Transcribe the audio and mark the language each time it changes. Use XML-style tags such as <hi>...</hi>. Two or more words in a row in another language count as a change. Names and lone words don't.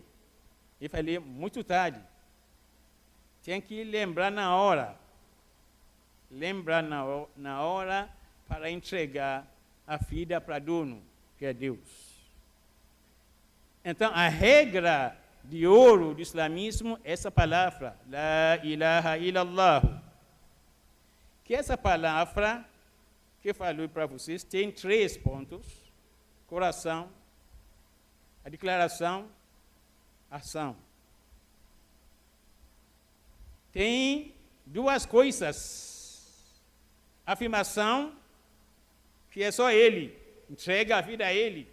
<pt>E falei, muito tarde. Tem que lembrar na hora. Lembrar na hora para entregar a vida para dono, que é Deus. Então, a regra de ouro do islamismo é essa palavra,</pt> <ar>لا إله إلا الله.</ar> <pt>Que essa palavra que eu falei para vocês tem 3 pontos: coração, a declaração, ação. Tem 2 coisas: afirmação, que é só ele, entrega a vida a ele.</pt>